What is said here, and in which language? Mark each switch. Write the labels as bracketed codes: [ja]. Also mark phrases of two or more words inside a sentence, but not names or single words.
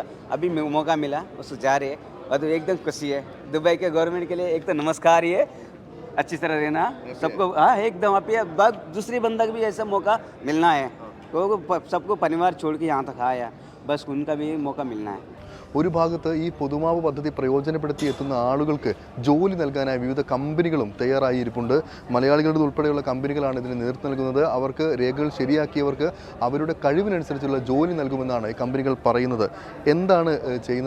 [hi] अभी मौका मिला, उसको जा रहे हैं और तो एकदम खुशी है. दुबई के गवर्नमेंट के लिए एक तो नमस्कार ही है. अच्छी तरह रहना सबको. हाँ, एकदम आप ये बात दूसरी बंदा को भी ऐसा मौका मिलना है. तो सबको परिवार छोड़ के यहाँ तक आया, बस उनका भी मौका मिलना है. [ml] ഒരു ഭാഗത്ത് ഈ പൊതുമാപ്പ് പദ്ധതി പ്രയോജനപ്പെടുത്തി എത്തുന്ന ആളുകൾക്ക് ജോലി നൽകാനായി വിവിധ കമ്പനികളും തയ്യാറായിരിപ്പുണ്ട്. മലയാളികളുടെ ഉൾപ്പെടെയുള്ള കമ്പനികളാണ് ഇതിന് നേതൃത്വം നൽകുന്നത്. അവർക്ക് രേഖകൾ ശരിയാക്കിയവർക്ക് അവരുടെ കഴിവിനനുസരിച്ചുള്ള ജോലി നൽകുമെന്നാണ് ഈ കമ്പനികൾ പറയുന്നത്. എന്താണ് ചെയ്യുന്നത്?